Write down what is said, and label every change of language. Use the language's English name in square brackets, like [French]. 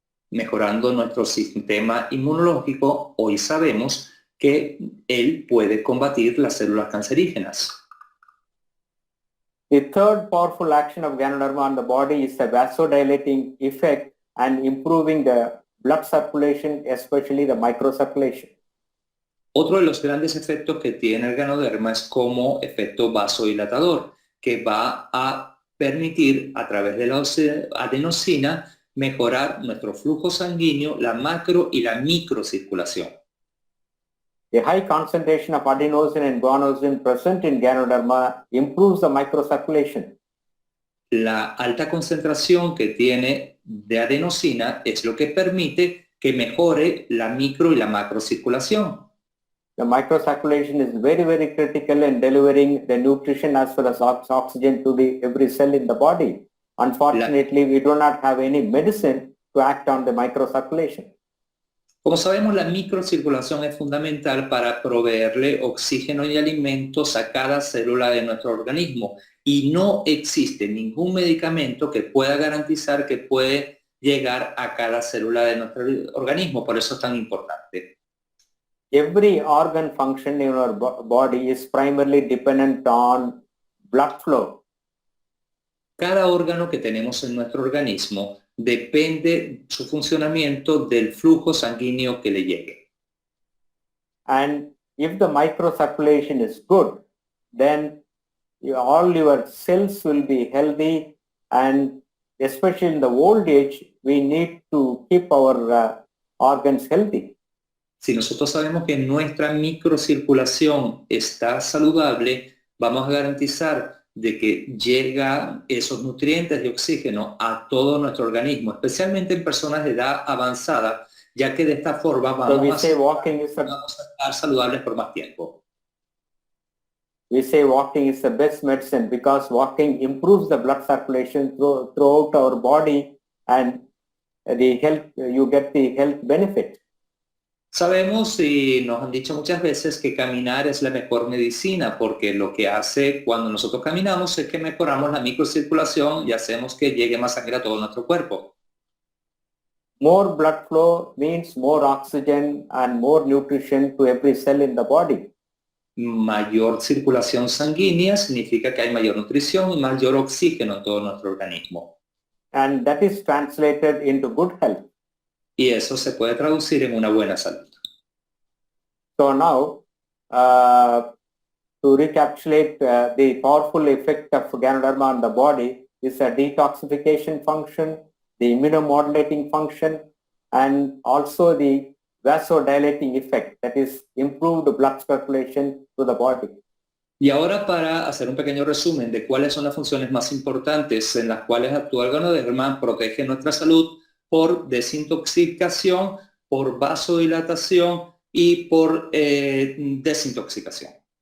[Spanish] Mejorando nuestro sistema inmunológico, hoy sabemos que él puede combatir las células cancerígenas. [English] The third powerful action of Ganoderma on the body is a vasodilating effect and improving the blood circulation, especially the microcirculation. [Spanish] Otro de los grandes efectos que tiene el ganoderma es como efecto vasodilatador, que va a permitir a través de la adenosina mejorar nuestro flujo sanguíneo, la macro y la microcirculación. [English] The high concentration of adenosine and guanosine present in Ganoderma improves the microcirculation. [Spanish] La alta concentración que tiene de adenosina es lo que permite que mejore la micro y la macrocirculación. [English] The microcirculation is very critical in delivering the nutrition as well as oxygen to every cell in the body. Unfortunately, we do not have any medicine to act on the microcirculation. [Spanish] Como sabemos, la microcirculación es fundamental para proveerle oxígeno y alimentos a cada célula de nuestro organismo y no existe ningún medicamento que pueda garantizar que puede llegar a cada célula de nuestro organismo. Por eso es tan importante. [English] Every organ function in our body is primarily dependent on blood flow. [Spanish] Cada órgano que tenemos en nuestro organismo depende su funcionamiento del flujo sanguíneo que le llegue. [English] And if the microcirculation is good, then all your cells will be healthy, and especially in the old age, we need to keep our organs healthy. [Spanish] Si nosotros sabemos que nuestra microcirculación está saludable, vamos a garantizar de que llega esos nutrientes de oxígeno a todo nuestro organismo, especialmente en personas de edad avanzada, ya que de esta forma vamos a estar saludables por más tiempo. [English] We say walking is the best medicine because walking improves the blood circulation throughout our body, and you get the health benefit. [Spanish] Sabemos y nos han dicho muchas veces que caminar es la mejor medicina, porque lo que hace cuando nosotros caminamos es que mejoramos la microcirculación y hacemos que llegue más sangre a todo nuestro cuerpo. [English] More blood flow means more oxygen and more nutrition to every cell in the body. [Spanish] Mayor circulación sanguínea significa que hay mayor nutrición y mayor oxígeno en todo nuestro organismo. [English] And that is translated into good health. [Spanish] Y eso se puede traducir en una buena salud. [English] So now, to recapitulate the powerful effect of Ganoderma on the body is a detoxification function, the immunomodulating function, and also the vasodilating effect, that is improved blood circulation to the body. [Spanish] Y ahora, para hacer un pequeño resumen de cuáles son las funciones más importantes en las cuales actúa el Ganoderma, protege nuestra salud por desintoxicación, por vasodilatación y por desintoxicación.